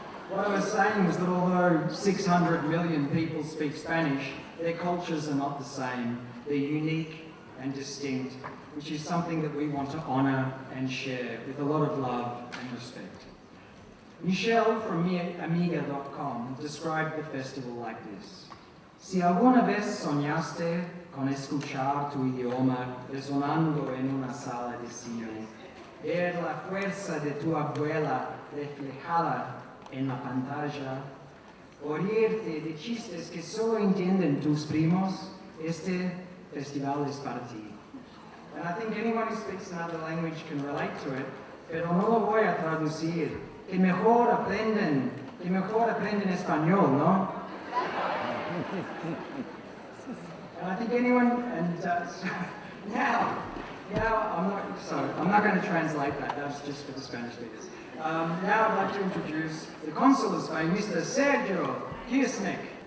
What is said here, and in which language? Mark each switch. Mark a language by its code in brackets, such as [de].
[en] What I was saying was that although 600 million people speak Spanish, their cultures are not the same. They're unique and distinct, which is something that we want to honour and share with a lot of love and respect. Michelle from Amiga.com described the festival like this. [es] Si alguna vez soñaste con escuchar tu idioma resonando en una sala de cine, ver la fuerza de tu abuela reflejada en la pantalla, oírte de chistes que solo entienden tus primos, este festival es para ti. [en] And I think anyone who speaks another language can relate to it, [es] pero no lo voy a traducir. Que mejor aprenden español, ¿no? [en] And I think anyone, and now I'm not going to translate that. That's just for the Spanish speakers. Now I'd like to introduce the Consul of Spain, Mr. Sergio Kirchnick.